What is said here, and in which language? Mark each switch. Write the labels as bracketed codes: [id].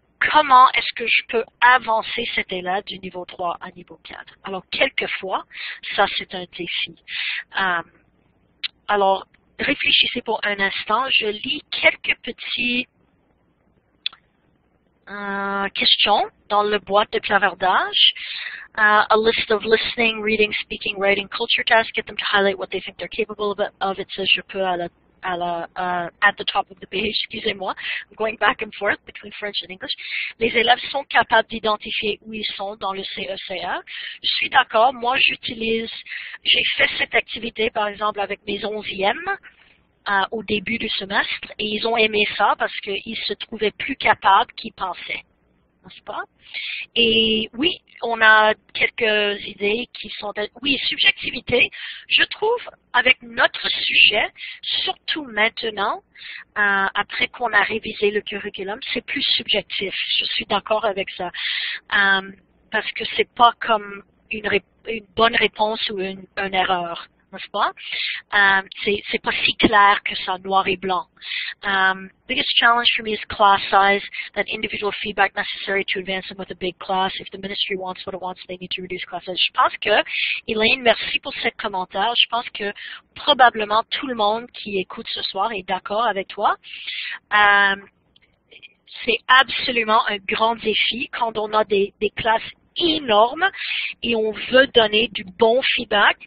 [fr] Comment est-ce que je peux avancer cet élève du niveau 3 à niveau 4? Alors, quelquefois, ça, c'est un défi. Alors, réfléchissez pour un instant. Je lis quelques petits questions dans le boîte de clavardage. [en] A list of listening, reading, speaking, writing, culture tasks. Get them to highlight what they think they're capable of. It says [fr] je peux [en] at the top of the page. [fr] Excusez-moi. [en] I'm going back and forth between French and English. [fr] Les élèves sont capables d'identifier où ils sont dans le CECR. Je suis d'accord. Moi, j'ai fait cette activité, par exemple, avec mes 11e. Au début du semestre, et ils ont aimé ça parce qu'ils se trouvaient plus capables qu'ils pensaient, n'est-ce pas? Et oui, on a quelques idées qui sont... Oui, subjectivité, je trouve, avec notre sujet, surtout maintenant, après qu'on a révisé le curriculum, c'est plus subjectif. Je suis d'accord avec ça. Parce que c'est pas comme une bonne réponse ou une erreur. N'est-ce pas? C'est pas si clair que ça, noir et blanc. [en] Biggest challenge for me is class size, that individual feedback necessary to advance them with a big class. If the ministry wants what it wants, they need to reduce class size. [fr] Je pense que, Elaine, merci pour ce commentaire. Je pense que probablement tout le monde qui écoute ce soir est d'accord avec toi. C'est absolument un grand défi quand on a des classes énorme et on veut donner du bon feedback.